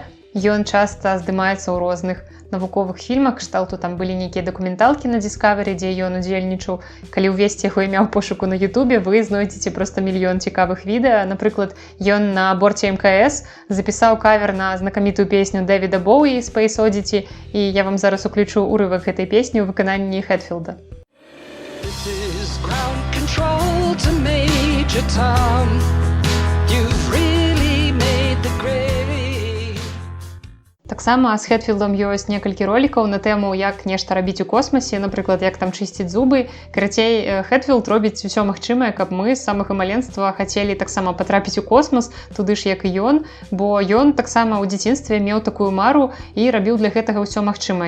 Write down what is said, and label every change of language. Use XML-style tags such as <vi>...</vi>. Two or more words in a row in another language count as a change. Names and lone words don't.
<be>Ён часта здымаецца ў розных навуковых фільмах, кшталту там былі нейкія дакументалкі на Discovery, дзе ён удзельнічаў. Калі ўвесці яго імя ў пошуку на Ютубе, вы знойдзеце проста мільён цікавых відэа. Напрыклад, ён на борце МКС запісаў кавер на знакамітую песню Дэвіда Боуі «Space Oddity», і я вам зараз уключу урывак гэтай песні ў выкананні Хэтфілда.</be> <en>This is ground control to Major Tom. You've really made the grade.</en> <be>Таксама з Хэтфілдам ёсць некалькі ролікаў на тэму, як нешта рабіць у космасе, напрыклад, як там чысціць зубы. Карацей, Хэтфілд робіць усё магчымае, каб мы з самага маленства хацелі таксама патрапіць у космас, туды ж як і ён, бо ён таксама ў дзяцінстве меў такую мару і рабіў для гэтага ўсё магчымае.</be>